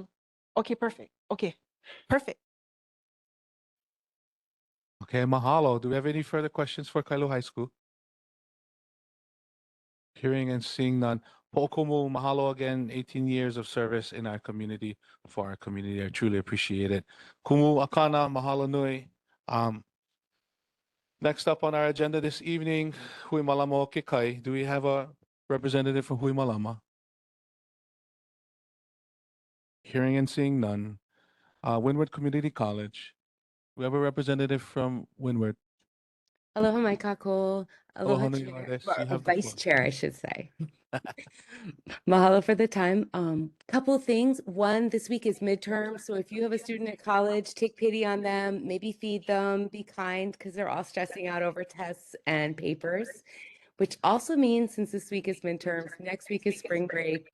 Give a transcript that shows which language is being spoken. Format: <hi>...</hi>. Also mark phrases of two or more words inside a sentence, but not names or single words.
<en>Okay, perfect. Okay, perfect. Okay, mahalo. Do we have any further questions for Kailua High School? Hearing and seeing none.</en> <haw>Po'okumu, mahalo</haw> <en>again, 18 years of service in our community, for our community. I truly appreciate it.</en> <haw>Kumu Akana, mahalo nui.</haw> <en>Next up on our agenda this evening, Hui Malama o Kekai. Do we have a representative from Hui Malama? Hearing and seeing none. Windward Community College. We have a representative from Windward.</en> <haw>Aloha, mai kako. Aloha, Aloha nui</haw> <en>chair,</en> <haw>loa,</haw> <en>or you have the vice floor. chair, I should say. Mahalo for the time. Couple things. One, this week is midterm, so if you have a student at college, take pity on them, maybe feed them, be kind, because they're all stressing out over tests and papers. Which also means, since this week is midterms, next week is spring break.</en>